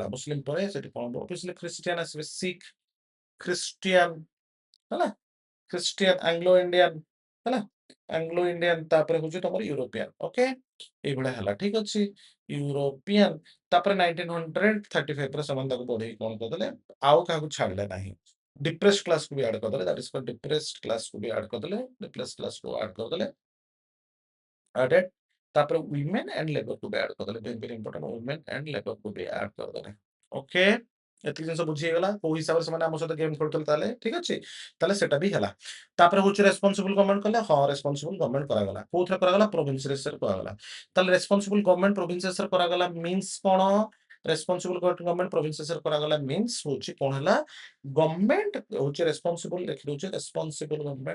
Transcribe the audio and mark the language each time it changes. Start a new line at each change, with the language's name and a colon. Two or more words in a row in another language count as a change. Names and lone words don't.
Odia: ମୁସଲିମ ପରେ ସେଠି କଣ ଅବଭିୟସଲି ଖ୍ରୀଷ୍ଟିଆନ ଆସିବେ, ଶିଖ, ଖ୍ରୀଷ୍ଟିଆନ ହେଲା, ଖ୍ରୀଷ୍ଟିଆନ, ଆଙ୍ଗ୍ଲୋ ଇଣ୍ଡିଆନ ହେଲା, ଆଙ୍ଗ୍ଲୋ ଇଣ୍ଡିଆନ ତାପରେ ହଉଛି ତମର ୟୁରୋପିଆନ। ଓକେ, ଏଇଭଳିଆ ହେଲା। ଠିକ ଅଛି, ୟୁରୋପିଆନ ତାପରେ 1935 ରେ ସେମାନେ ତାକୁ ବଢେଇ କଣ କରିଦେଲେ, ଆଉ କାହାକୁ ଛାଡିଲେ ନାହିଁ।
English: depressed class
Odia: ବି ଆଡ୍ କରିଦେଲେ,
English: that is called depressed class
Odia: ବି ଆଡ୍ କରିଦେଲେ,
English: depressed class
Odia: ଆଡ୍ କରିଦେଲେ, added। ତାପରେ
English: women and labor
Odia: କୁ ବି add କରିଦେଲେ,
English: very very important, women and labor
Odia: କୁ ବି add କରିଦେଲେ। ଓକେ, ଏତିକି ଜିନିଷ ବୁଝି ହେଇଗଲା କୋଉ ହିସାବରେ ସେମାନେ ଆମ ସହିତ ଗେମ୍ ଖେଳୁଥିଲେ। ତାହେଲେ ଠିକ ଅଛି, ତାହେଲେ ସେଟା ବି ହେଲା। ତାପରେ ହଉଛି
English: responsible government
Odia: କଲେ, ହଁ
English: responsible government
Odia: କରାଗଲା। କୋଉଥିରେ କରାଗଲା? ପ୍ରୋଭିନ୍ସ ରେ କରାଗଲା। ତାହେଲେ
English: responsible government provinces
Odia: ରେ କରାଗଲା ମିନ୍ସ କଣ?
English: responsible government provinces
Odia: ରେ କରାଗଲା ମିନ୍ସ ହଉଛି କଣ ହେଲା, ଗଭର୍ଣ୍ଣମେଣ୍ଟ ହଉଛି ରେସ୍ପନ୍ସିବଲ, ଲେଖିଦଉଛି
English: responsible government.